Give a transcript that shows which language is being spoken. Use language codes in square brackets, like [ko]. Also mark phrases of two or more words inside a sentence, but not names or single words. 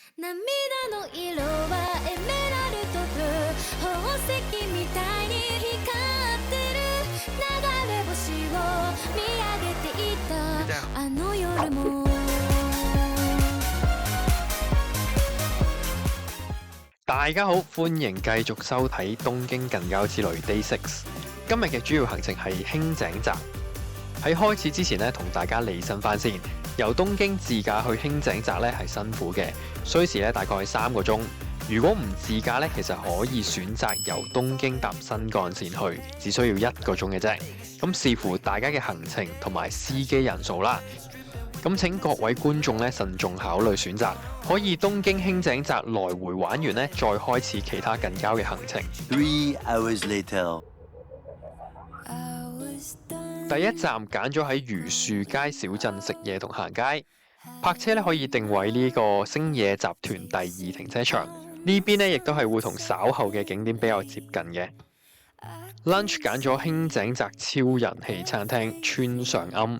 [ja] 涙の色はエメラルドブルー宝石みたいに光ってる流れ星を見上げていたあの夜も [yue] 大家好，歡迎繼續收睇《東京近郊之旅 Day 6》。今日嘅主要行程係輕井澤。喺開始之前呢，同大家理身翻先。由東京自駕去輕井澤呢係辛苦嘅，需時呢大概係3個鐘。如果唔自駕呢，其實可以選擇由東京搭新幹線去，只需要1個鐘嘅啫。咁視乎大家嘅行程同埋司機人數啦。咁請各位觀眾呢慎重考慮選擇，可以東京輕井澤來回玩完呢，再開始其他近郊嘅行程。 [en] 3 hours later， [yue] 第一站揀咗喺榆樹街小鎮食嘢同行街，泊車呢可以定位呢個星野集團第2停車場，呢邊呢亦都係會同稍後嘅景點比較接近嘅。Lunch 揀咗輕井澤超人氣餐廳川上庵。